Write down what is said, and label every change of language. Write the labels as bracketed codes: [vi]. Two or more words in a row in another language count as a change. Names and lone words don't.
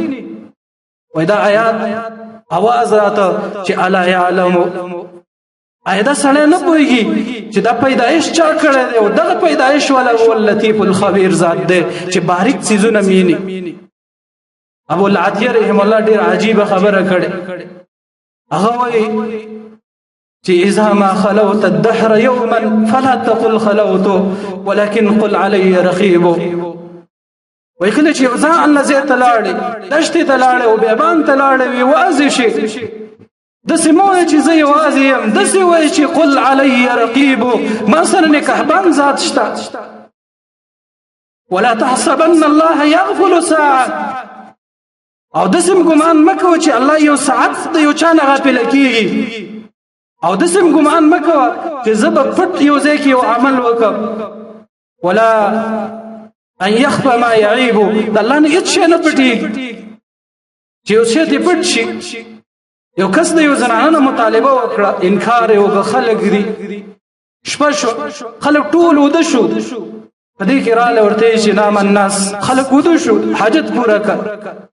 [ps] وای دا آیات اواز راته چې [ar] الا يعلم [ps] دا سړی نه پوهېږي چې دا پیدایش چا کړی دی او دغه پیدایش والا [ar] هو اللطیف الخبیر [ps] ذات دی چې باریک څیزونه ویني. ابو العتیه [ar] رحم الله [ps] ډېر عجیبه خبره کړې. هغه وایي چې [ar] اذا ما خلوت الدهر يوما فلا تقل خلوت ولكن قل علي رقيب. [ps] وای کله چې ځان له ځای ته لاړې دشتې ته لاړې او بیابان ته لاړې وي وازې شي داسې مه وایه چې زه یوازې یم، داسې وایه چې [ar] قل علی رقیب، [ps] ما سره نگهبان ذات شته. [ar] ولا تحسبن الله یغفل ساعه، [ps] او داسې ګمان مه کوه چې الله یو ساعت د یو چا نه غافله کېږي، او داسې ګمان مه کوه چې زه به پټ یو ځای کې یو عمل وکړم. [ar] ولا ان يخفى ما يعيب، [ps] د الله نه هیڅ شی نه پټېږي چې یو شی دې پټ شي. یو کس د یو زنانه نه مطالبه وکړه، انکار یې وکړه، خلک دي شپه شو، خلک ټول وده شو، په دې کې راله ورته چې [ar] نام الناس، [ps] خلک وده شو، حاجت پوره کړه.